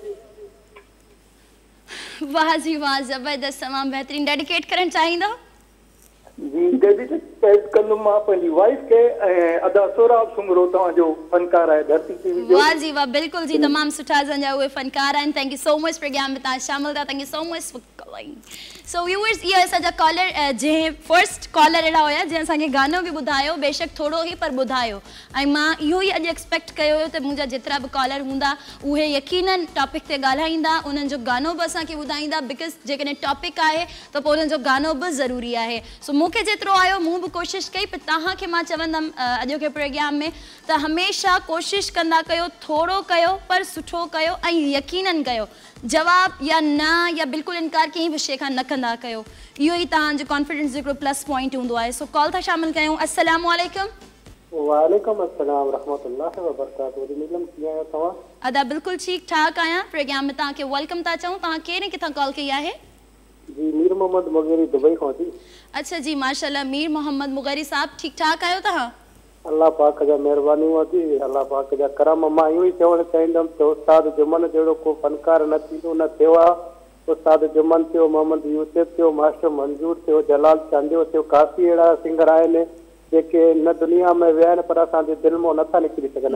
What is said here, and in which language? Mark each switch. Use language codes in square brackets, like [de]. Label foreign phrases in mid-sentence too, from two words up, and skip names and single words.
[sd] वाह जी वाह ज़बरदस्त तमामु बहितरीन डेडिकेट करणु चाहींदो जी डेडिकेट कंदुमि मां पंहिंजी वाइफ खे ऐं अदा सोराब सुमरो तव्हांजो फनकार आहे धरती टीवी जो वाह जी वाह बिल्कुल जी तमामु सुठा असांजा उहे फनकार आहिनि [en] thank you so much [sd] प्रोग्राम में तव्हां शामिल था [en] thank you so much for calling so viewers [sd] इहे असांजा कॉलर जंहिं [en] first caller [sd] अहिड़ा हुया जंहिं असांखे गानो बि ॿुधायो बेशक थोरो ई पर ॿुधायो ऐं मां इहो ई अॼु एक्सपेक्ट कयो हुयो त मुंहिंजा जेतिरा बि कॉलर हूंदा उहे यकीनन टॉपिक ते ॻाल्हाईंदा उन्हनि जो गानो बि असांखे ॿुधाईंदा बिकॉज़ जेकॾहिं टॉपिक आहे त पोइ उन्हनि जो गानो बि ज़रूरी आहे सो मूंखे जेतिरो आयो मूं बि कोशिशि कई पर तव्हांखे मां चवंदमि अॼोके प्रोग्राम में त हमेशह कोशिशि कंदा कयो थोरो कयो पर सुठो कयो ऐं यकीनन कयो जवाब या न या बिल्कुलु इनकार कंहिं बि शइ खां न कंदा कयो इहो ई तव्हांजो कॉन्फिडेंस हिकिड़ो [en] plus point [sd] हूंदो आहे सो कॉल था शामिल कयूं [ar] السلام عليكم وعليكم السلام ورحمة الله وبركاته [sd] नीलम कीअं आहियो तव्हां अदा बिल्कुलु ठीकु ठाक आहियां प्रोग्राम में तव्हांखे वेलकम था चऊं तव्हां कहिड़े किथां कॉल कई आहे जी मीर मोहम्मद मुगेरी दुबई खां थी अच्छा जी माशाल्लाह मीर मोहम्मद मुगेरी साहब ठीकु ठाक आहियो तव्हां अल्लाह पाक जा महिरबानियूं थी अल्लाह पाक जा करम मां इहो ई चवणु चाहींदुमि त उस्ताद जुमन जहिड़ो को फनकार न थींदो न थियो आहे उस्ताद जुमन थियो मोहम्मद यूसुफ थियो मास्टर मंजूर थियो जलाल चांडियो थियो काफ़ी अहिड़ा सिंगर आहिनि जेके न दुनिया में विया आहिनि पर असांजे दिलि मां नथा निकिरी सघनि